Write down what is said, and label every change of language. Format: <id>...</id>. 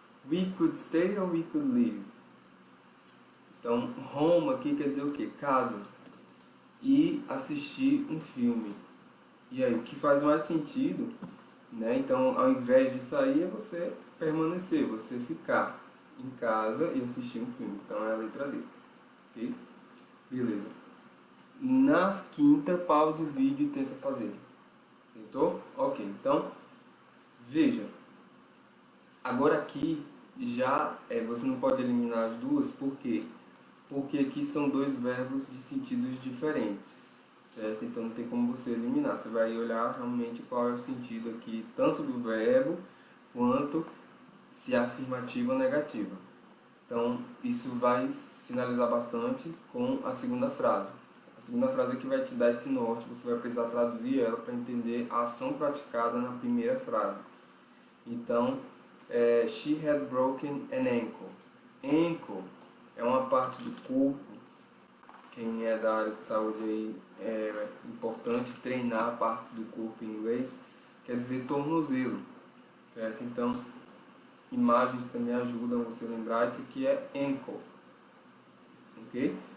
<en>We could stay or we could leave.</en> <pt>Então, home aqui quer dizer o quê? Casa. E assistir um filme. E aí, o que faz mais sentido, né? Então, ao invés de sair, é você permanecer, você ficar em casa e assistir um filme. Então, é a letra D. Ok? Beleza. Na quinta, pausa o vídeo e tenta fazer. Tentou? Ok. Então, veja. Agora aqui, já você não pode eliminar as duas, por quê? Porque aqui são dois verbos de sentidos diferentes, certo? Então não tem como você eliminar, você vai olhar realmente qual é o sentido aqui, tanto do verbo, quanto se é afirmativa ou negativa. Então, isso vai sinalizar bastante com a segunda frase. A segunda frase é que vai te dar esse norte, você vai precisar traduzir ela para entender a ação praticada na primeira frase.</pt> <en>Então, she had broken an ankle.</en> <pt>Ankle é uma parte do corpo. Quem é da área de saúde aí, é importante treinar partes do corpo em inglês, quer dizer tornozelo, certo? Então, imagens também ajudam você a lembrar, isso aqui é ankle, ok?</pt>